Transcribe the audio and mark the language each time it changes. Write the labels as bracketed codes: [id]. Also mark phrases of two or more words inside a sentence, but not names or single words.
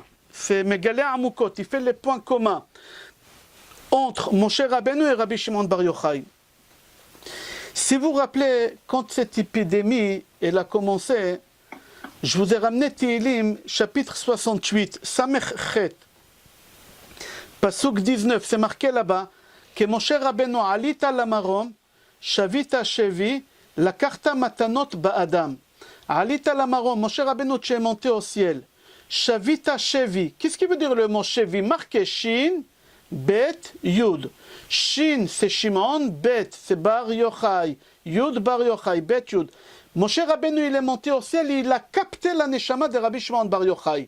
[fr] C'est Megalé Amoukot, il fait les points communs entre Moshe Rabbeinu et Rabbi Shimon Bar Yochai. Si vous vous rappelez, quand cette épidémie elle a commencé, je vous ai ramené Tehillim, chapitre 68, [he] סמך חית, Pasuk 19, [fr] c'est marqué là-bas, que Moshe Rabbeinu [he] עלית למרום שבית שבי לקחת מתנות באדם. עלית למרום, Moshe Rabbeinu, [fr] tu es monté au ciel. [he] שבית שבי. [fr] Qu'est-ce qui veut dire le mot shevi? Marqué Shin, Bet, Yud. Shin, c'est Shimon, Bet, c'est Bar Yochai. Yud, Bar Yochai, Bet, Yud. Moshe Rabbeinu, il est monté au ciel, il a capté la neshama de Rabbi Shimon Bar Yochai.